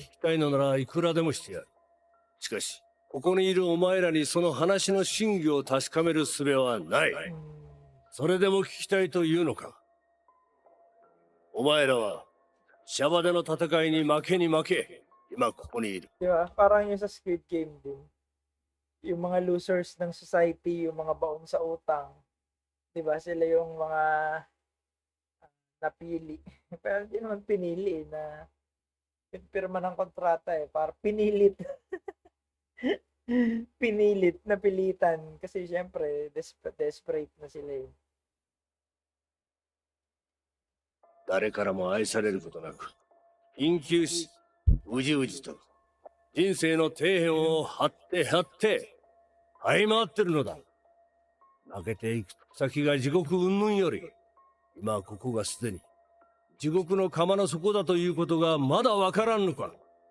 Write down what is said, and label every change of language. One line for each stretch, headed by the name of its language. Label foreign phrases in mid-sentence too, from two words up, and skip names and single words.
Japanese: 聞きたいのならいくらでもしてやる。しかし、ここにいるお前らにその話の真偽を確かめる術はない。 Hmm. それでも聞きたいというのか。お前らは、シャバでの戦いに負けに負け、今ここにいる。
Filipino: Di ba? Parang yung sa Squid Game din. Yung mga losers ng society, yung mga baon sa utang. Di ba? Sila yung mga napili. Pero hindi naman pinili na pirma ng kontrata eh. Para pinilit. Pinilit, napilitan. Kasi syempre, desperate na sila eh.
Japanese: 誰からも愛されることなく、緊急し、うじうじと、人生の底辺を張って張って、這い回ってるのだ。負けていく先が地獄云々より、今ここがすでに、地獄の釜の底だということがまだわからんのか。